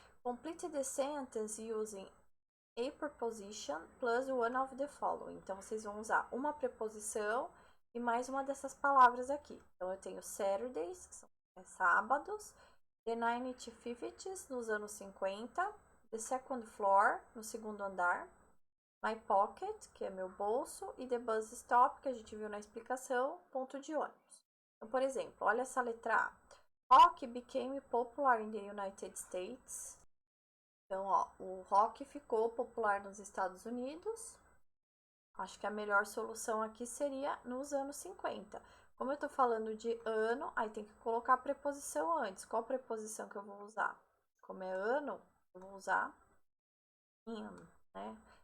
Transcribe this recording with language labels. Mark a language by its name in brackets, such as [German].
[English] Complete the sentence using a preposition plus one of the following. [Portuguese] Então, vocês vão usar uma preposição e mais uma dessas palavras aqui. Então, eu tenho Saturdays, que são sábados, [English] the 1950s, [Portuguese] nos anos 50, [English] the second floor, [Portuguese] no segundo andar, [English] my pocket, [Portuguese] que é meu bolso, e [English] the bus stop, [Portuguese] que a gente viu na explicação, ponto de ônibus. Então, por exemplo, olha essa letra A. [English] Rock became popular in the United States. [Portuguese] Então, ó, o rock ficou popular nos Estados Unidos. Acho que a melhor solução aqui seria nos anos 50. Como eu tô falando de ano, aí tem que colocar a preposição antes. Qual preposição que eu vou usar? Como é ano, eu vou usar in, né?